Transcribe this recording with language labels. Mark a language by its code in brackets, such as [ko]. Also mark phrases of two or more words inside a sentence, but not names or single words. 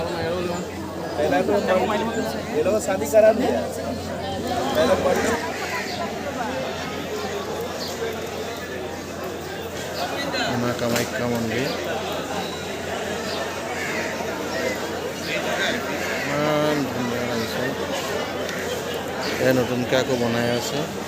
[hi] पहला तो ये लोग शादी करा दिया। पहले [as] মা কামাখ্যা মন্দিৰ ইমান ধুনীয়া লাগিছে। এয়া নতুনকৈ আকৌ বনাই আছে।